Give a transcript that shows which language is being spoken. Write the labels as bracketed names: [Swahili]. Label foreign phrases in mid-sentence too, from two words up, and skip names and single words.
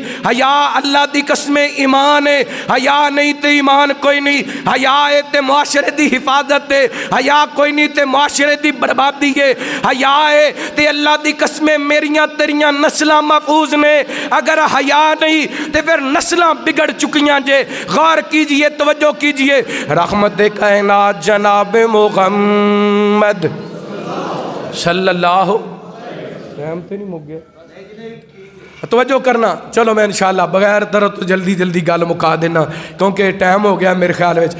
[Punjabi] حیا اللہ دی قسم ایمان ہے، حیا نہیں تے ایمان کوئی نہیں۔ حیا ہے تے معاشرے دی حفاظت ہے، حیا کوئی نہیں تے معاشرے دی بربادی ہے۔ حیا ہے تے اللہ دی قسمیں میریاں تیریاں نسلاں محفوظ نے، اگر حیا نہیں تے پھر نسلاں بگڑ چکیاں جے۔ [Urdu] غور کیجئے، توجہ کیجئے، [Punjabi] رحمت کائنات جناب محمد صلی اللہ ٹائم تے نہیں مک گیا، توجہ کرنا۔ چلو میں انشاءاللہ بغیر درد تو جلدی جلدی گل مکا دینا کیونکہ ٹائم ہو گیا میرے خیال وچ۔